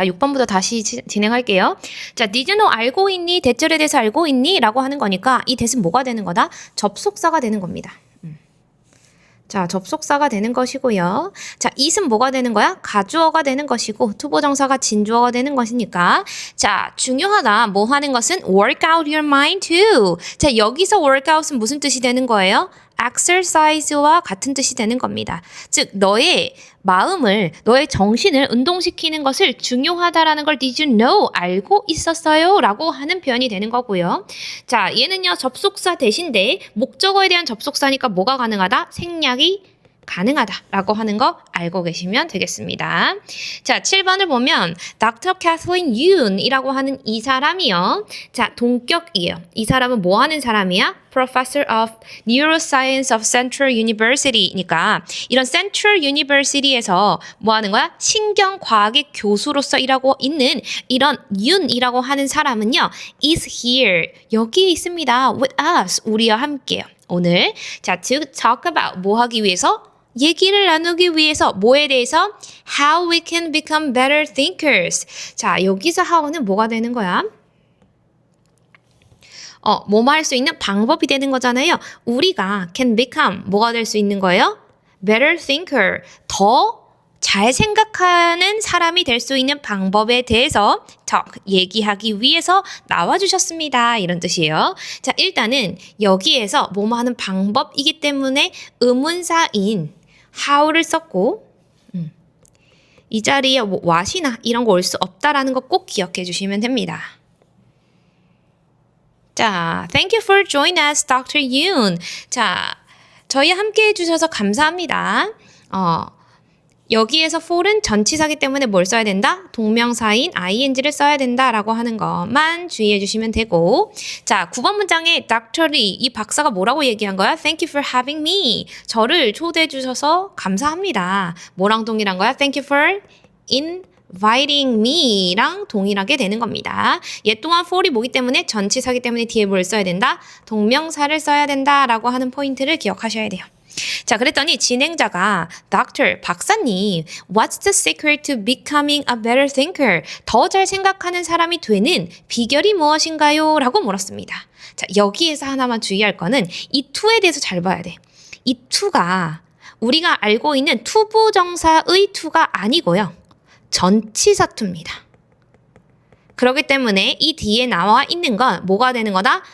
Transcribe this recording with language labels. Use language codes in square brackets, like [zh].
[ko] 6번부터 다시 진행할게요. 자, [en] did you know [ko] 알고 있니? 대절에 대해서 알고 있니? 라고 하는 거니까 이 대신 뭐가 되는 거다? 접속사가 되는 겁니다. 자, 접속사가 되는 것이고요. 자, it은 뭐가 되는 거야? 가주어가 되는 것이고 투보정사가 진주어가 되는 것이니까 자, 중요하다. 뭐 하는 것은 [en] work out your mind too. [ko] 자, 여기서 [en] work out [ko] 은 무슨 뜻이 되는 거예요? exercise와 같은 뜻이 되는 겁니다. 즉, 너의 마음을, 너의 정신을 운동시키는 것을 중요하다라는 걸 [en] did you know? [ko] 알고 있었어요? 라고 하는 표현이 되는 거고요. 자, 얘는요, 접속사 대신데 목적어에 대한 접속사니까 뭐가 가능하다? 생략이 가능하다라고 하는 거 알고 계시면 되겠습니다. 자, 7번을 보면 Dr. Kathleen Yoon이라고 하는 이 사람이요. 자, 동격이에요. 이 사람은 뭐 하는 사람이야? [en] Professor of Neuroscience of Central University니까 이런 Central University에서 [ko] 뭐 하는 거야? 신경과학의 교수로서 일하고 있는 이런 윤이라고 하는 사람은요. [en] is here. [ko] 여기에 있습니다. [en] with us. [ko] 우리와 함께요. 오늘 자, [en] to talk about [ko] 뭐 하기 위해서? 얘기를 나누기 위해서 뭐에 대해서? [en] How we can become better thinkers. [ko] 자, 여기서 how는 뭐가 되는 거야? 뭐뭐 할 수 있는 방법이 되는 거잖아요. 우리가 [en] can become [ko] 뭐가 될 수 있는 거예요? [en] Better thinker. [ko] 더 잘 생각하는 사람이 될 수 있는 방법에 대해서 talk, 얘기하기 위해서 나와주셨습니다. 이런 뜻이에요. 자, 일단은 여기에서 뭐뭐 하는 방법이기 때문에 의문사인 how를 썼고 이 자리에 뭐 what이나 이런 거 올 수 없다라는 거 꼭 기억해 주시면 됩니다. [en] 자, thank you for joining us, Dr. Yoon. [ko] 자, 저희 함께 해주셔서 감사합니다. 여기에서 for은 전치사기 때문에 뭘 써야 된다? 동명사인 ing를 써야 된다라고 하는 것만 주의해 주시면 되고 자, 9번 문장에 Dr. Lee, 이 박사가 뭐라고 얘기한 거야? [en] Thank you for having me. [ko] 저를 초대해 주셔서 감사합니다. 뭐랑 동일한 거야? [en] Thank you for inviting me랑 [ko] 동일하게 되는 겁니다. 얘 또한 for이 뭐기 때문에 전치사기 때문에 뒤에 뭘 써야 된다? 동명사를 써야 된다라고 하는 포인트를 기억하셔야 돼요. 자, 그랬더니 진행자가 [en] Doctor, [ko] 박사님, [en] what's the secret to becoming a better thinker? [ko] 더 잘 생각하는 사람이 되는 비결이 무엇인가요? 라고 물었습니다. 자, 여기에서 하나만 주의할 거는 이 to에 대해서 잘 봐야 돼. 이 to가 우리가 알고 있는 투부정사의 to가 아니고요. 전치사 to입니다. 그렇기 때문에 이 뒤에 나와 있는 건 뭐가 되는 거다?